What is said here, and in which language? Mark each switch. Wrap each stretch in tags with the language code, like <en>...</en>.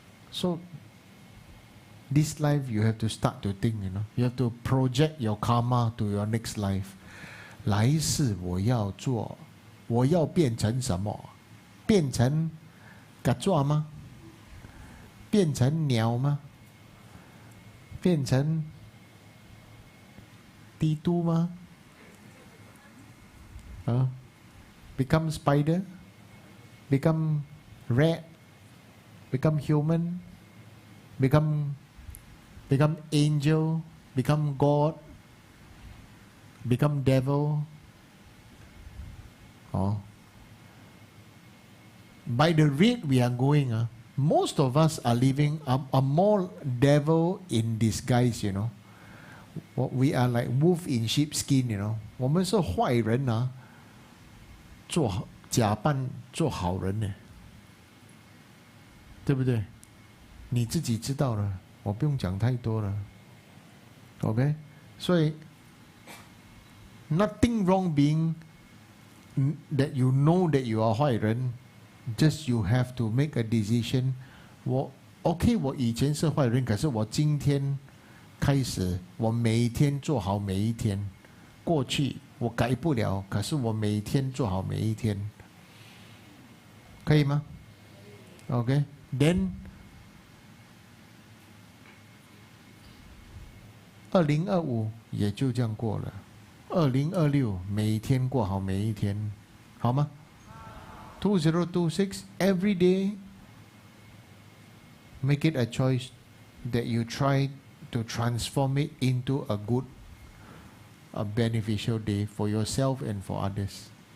<en>So this life you have to start to think, you have to project your karma to your next life.</en> <zh>来世我要做，我要变成什么？变成嘎抓吗？变成鸟吗？变成帝都吗？</zh> <en>Become spider, become rat, become human, become angel, become God, become devil. By the rate we are going, most of us are living a more devil in disguise, We are like wolf in sheep skin,</en> <zh>我们是坏人啊，假扮做好人呢，对不对？你自己知道了，我不用讲太多了。</zh> <en>OK，</en> <zh>所以</zh> <en>nothing wrong being that you know that you are</en> <zh>坏人。</zh> <en>Just you have to make a decision.</en> <zh>我以前是坏人，可是我今天开始，我每一天做好每一天。过去我改不了，可是我每一天做好每一天，可以吗 ？OK，</zh> <en>Then</en> <zh>2025也就这样过了，2026每一天过好每一天，好吗？</zh> <en>2026 every day make it a choice that you try to transform it into a beneficial day for yourself and for others.</en>